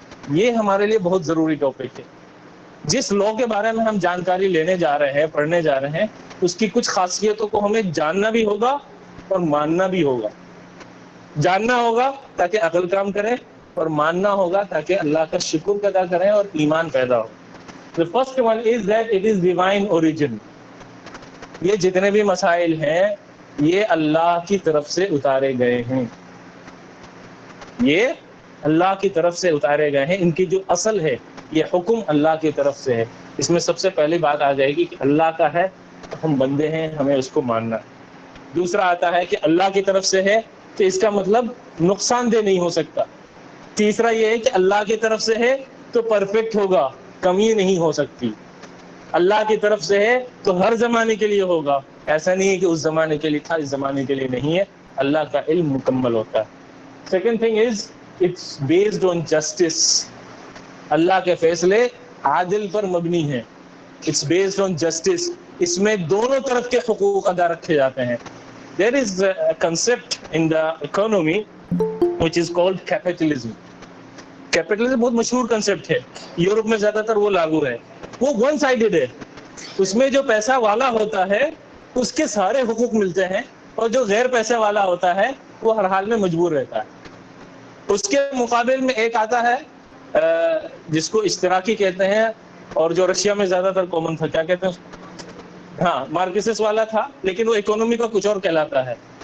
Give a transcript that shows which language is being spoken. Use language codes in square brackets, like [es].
[ur] یہ ہمارے لیے بہت ضروری ٹاپک ہے. جس لا کے بارے میں ہم جانکاری لینے جا رہے ہیں, پڑھنے جا رہے ہیں, اس کی کچھ خاصیتوں کو ہمیں جاننا بھی ہوگا اور ماننا بھی ہوگا. جاننا ہوگا تاکہ عقل کام کرے, اور ماننا ہوگا تاکہ اللہ کا شکر ادا کریں اور ایمان پیدا ہو. [en] The first one is that it is divine origin. [ur] یہ جتنے بھی مسائل ہیں یہ اللہ کی طرف سے اتارے گئے ہیں. یہ اللہ کی طرف سے اتارے گئے ہیں. ان کی جو اصل ہے یہ حکم اللہ کی طرف سے ہے. اس میں سب سے پہلی بات آ جائے گی کہ اللہ کا ہے, ہم بندے ہیں, ہمیں اس کو ماننا ہے. دوسرا آتا ہے کہ اللہ کی طرف سے ہے تو اس کا مطلب نقصان دہ نہیں ہو سکتا. تیسرا یہ ہے کہ اللہ کی طرف سے ہے تو پرفیکٹ ہوگا, کمی نہیں ہو سکتی. اللہ کی طرف سے ہے تو ہر زمانے کے لیے ہوگا, ایسا نہیں ہے کہ اس زمانے کے لیے تھا اس زمانے کے لیے نہیں ہے. اللہ کا علم مکمل ہوتا ہے. [en] Second thing is it's based on justice. [ur] اللہ کے فیصلے عادل پر مبنی ہیں. [en] It's based on justice. [ur] اس میں دونوں طرف کے حقوق ادا رکھے جاتے ہیں. [en] There is a concept in the economy which is called capitalism. [ur] Capitalism بہت مشہور کنسپٹ ہے, یورپ میں زیادہ تر وہ لاگو ہے. وہ ون سائیڈڈ ہے. اس میں جو پیسہ والا ہوتا ہے اس کے سارے حقوق ملتے ہیں, اور جو غیر پیسے والا ہوتا ہے وہ ہر حال میں مجبور رہتا ہے. اس کے مقابل میں ایک آتا ہے جس کو اشتراکی کہتے ہیں, اور جو رشیا میں زیادہ تر کامن تھا, کیا کہتے ہیں, ہاں مارکسس والا تھا, لیکن وہ اکانومی کا کچھ اور کہلاتا ہے.